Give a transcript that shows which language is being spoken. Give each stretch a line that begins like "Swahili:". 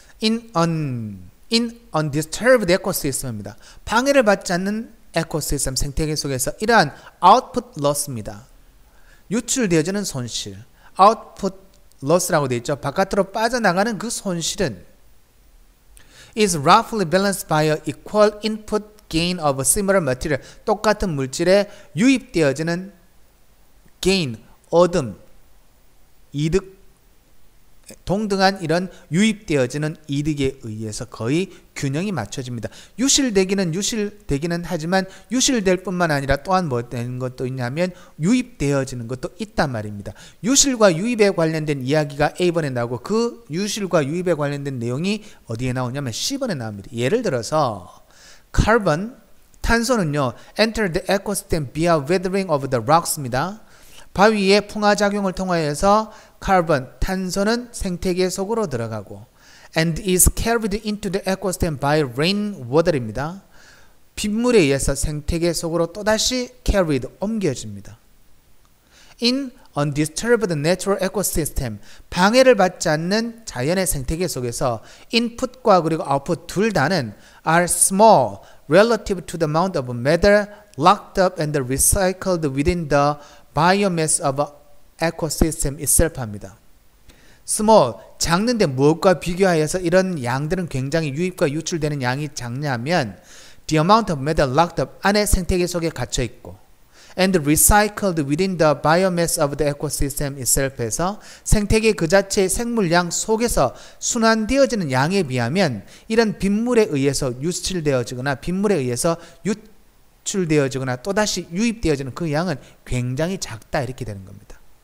English: in undisturbed ecosystem입니다.
Korean: 방해를 받지 않는 에코시스템, 생태계 속에서 이러한
English: output loss
Korean: 입니다. 유출되어지는 손실,
English: output loss
Korean: 라고 되어 있죠. 바깥으로 빠져나가는 그 손실은
English: is roughly balanced by a equal input gain of a similar material.
Korean: 똑같은 물질에 유입되어지는
English: gain,
Korean: 얻음, 이득, 동등한 이런 유입되어지는 이득에 의해서 거의 균형이 맞춰집니다. 유실되기는 하지만 유실될 뿐만 아니라 또한 뭐 되는 것도 있냐면 유입되어지는 것도 있단 말입니다. 유실과 유입에 관련된 이야기가 A번에 나오고 그 유실과 유입에 관련된 내용이 어디에 나오냐면 C번에 나옵니다. 예를 들어서 carbon, 탄소는요,
English: enter the ecosystem via weathering of the rocks
Korean: 입니다. 바위의 풍화작용을 통하여서 카본, 탄소는 생태계 속으로 들어가고
English: and is carried into the ecosystem by rainwater
Korean: 입니다. 빗물에 의해서 생태계 속으로 또다시
English: carried,
Korean: 옮겨집니다.
English: In undisturbed natural ecosystem,
Korean: 방해를 받지 않는 자연의 생태계 속에서
English: input과 그리고 output
Korean: 둘 다는
English: are small relative to the amount of matter locked up and recycled within the biomass of ecosystem itself
Korean: 합니다. small, 작는데 무엇과 비교하여서 이런 양들은 굉장히 유입과 유출되는 양이 작냐면
English: the amount of matter locked up,
Korean: 안에 생태계 속에 갇혀 있고
English: and recycled within the biomass of the ecosystem itself
Korean: 에서 생태계 그 자체의 생물량 속에서 순환되어지는 양에 비하면 이런 빗물에 의해서 유출되어지거나 빗물에 의해서 유출되어지거나 또다시 유입되어지는 그 양은 굉장히 작다, 이렇게 되는 겁니다.